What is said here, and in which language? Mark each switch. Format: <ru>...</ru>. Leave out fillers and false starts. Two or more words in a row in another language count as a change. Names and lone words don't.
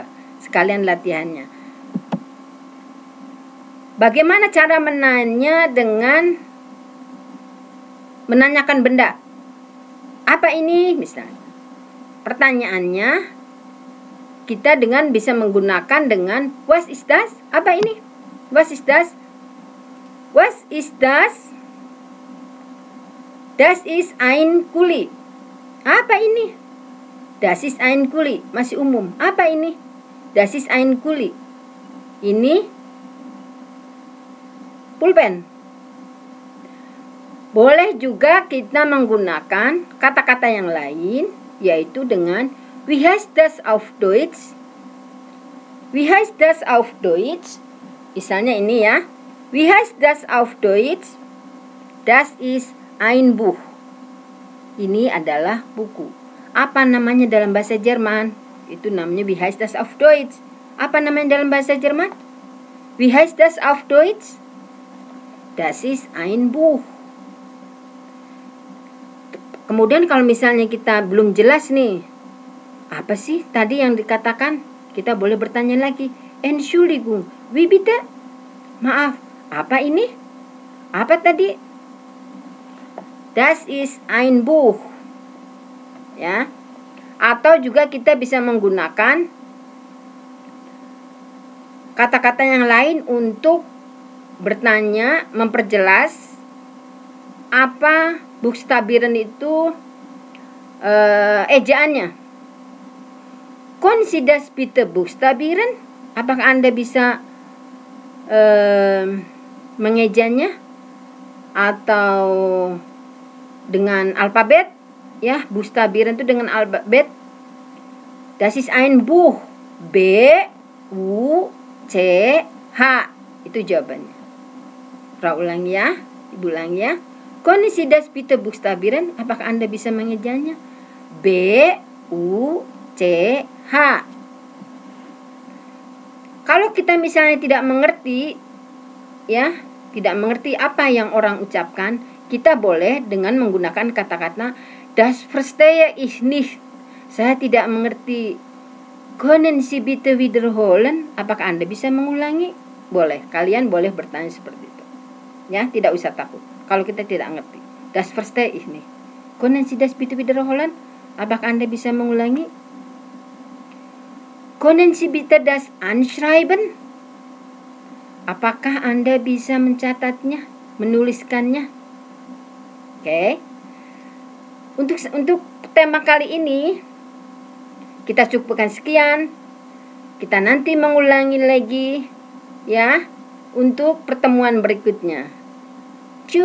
<id>Sekalian latihannya. Bagaimana cara menanyakan benda? Apa ini misalnya? Pertanyaannya kita bisa menggunakan dengan</id> <de>was is das?</de> <id>Apa ini?</id> <de>Was is das? Was is das? Das ist ein Kuli.</de> <id>Apa ini?</id> <de>Das ist ein Kuli.</de> <id>Masih umum. Apa ini?</id> <de>Das ist ein Kuli.</de> <id>Ini pulpen. Boleh juga kita menggunakan kata-kata yang lain, yaitu dengan</id> <de>wie heißt das auf Deutsch? Wie heißt das auf Deutsch?</de> <id>Misalnya ini ya.</id> <de>Wie heißt das auf Deutsch? Das ist ein Buch.</de> <id>Ini adalah buku. Apa namanya dalam bahasa Jerman? Itu namanya</id> <de>wie heißt das auf Deutsch?</de> <id>Apa namanya dalam bahasa Jerman?</id> <de>Wie heißt das auf Deutsch? Das ist ein Buch.</de> <id>Kemudian kalau misalnya kita belum jelas nih, apa sih tadi yang dikatakan? Kita boleh bertanya lagi.</id> <de>Entschuldigung, wie bitte?</de> <id>Maaf, apa ini? Apa tadi?</id> <de>Das ist ein Buch.</de> <id>Ya. Atau juga kita bisa menggunakan kata-kata yang lain untuk bertanya, memperjelas apa Buchstabieren itu ejaannya.</id> <de>Können Sie das bitte buchstabieren?</de> <id>Apakah Anda bisa mengejanya atau dengan alfabet? Ya, Buchstabieren itu dengan alfabet.</id> <de>Das ist ein Buch. B U C H.</de> <id>Itu jawabannya. Frau ulangi ya, Ibu ulangi ya.</id> <de>Können Sie das bitte buchstabieren?</de> <id>Apakah Anda bisa mengejanya?</id> <de>B U C H.</de> <id>Kalau kita misalnya tidak mengerti, ya, tidak mengerti apa yang orang ucapkan, kita boleh dengan menggunakan kata-kata</id> <de>das verstehe ich nicht.</de> <id>Saya tidak mengerti.</id> <de>Können Sie bitte wiederholen?</de> <id>Apakah Anda bisa mengulangi? Boleh, kalian boleh bertanya seperti itu. Ya, tidak usah takut kalau kita tidak mengerti.</id> <de>Das verstehe ich nicht. Können Sie das bitte wiederholen?</de> <id>Apakah Anda bisa mengulangi?</id> <de>Können Sie bitte das anschreiben?</de> <id>Apakah Anda bisa mencatatnya, menuliskannya? Oke. Untuk tema kali ini kita cukupkan sekian. Kita nanti mengulangi lagi ya untuk pertemuan berikutnya.</id>